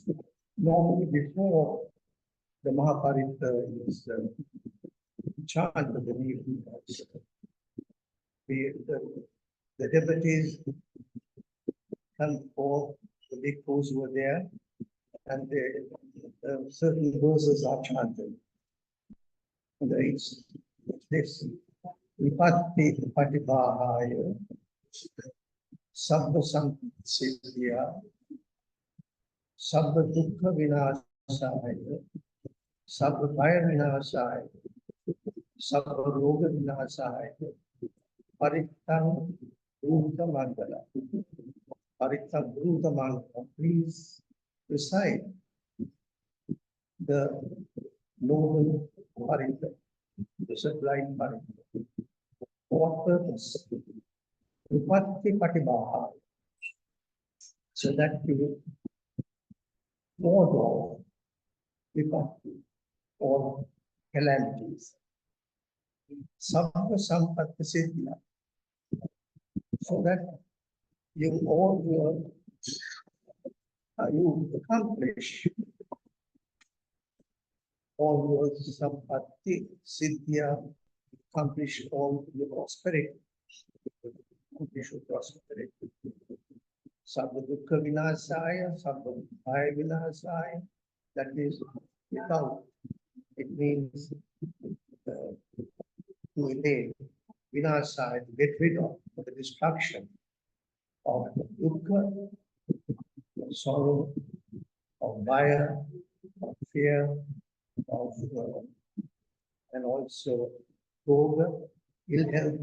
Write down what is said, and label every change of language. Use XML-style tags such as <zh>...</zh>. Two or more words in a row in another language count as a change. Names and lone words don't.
<en>Normally, before the Mahaparitta is chanted, the devotees come for the bhikkhus who were there, and certain verses are chanted. And it's this</en> <pi>Vipatti Patibahaya Sabba Samsiddhya Sabba Dukkha Vinasaya Sabba Bhaya Vinasaya Sabba Roga Vinasaya Paritta Bhuta Mangala. Paritta Bhuta Mangala.</pi> <en>Please recite the noble Paritta, the sublime Paritta. For what purpose?</en> <pi>Vipatti Patibaha.</pi> <en>So that you ward off Vipatti, or calamities.</en> <pi>Sabba Sampatti Siddhya.</pi> <en>So that you accomplish all your</en> <pi>sampatti, siddhya,</pi> <en>accomplish all your prosperity. Accomplish your prosperity.</en> <pi>Sabba dukkha vinasaya, sabba bhaya vinasaya.</pi> <en>That is without. It means to eliminate, vinasaya, to get rid of the destruction of dukkha, of sorrow, of bhaya, of fear, of and also yoga, ill health.</en>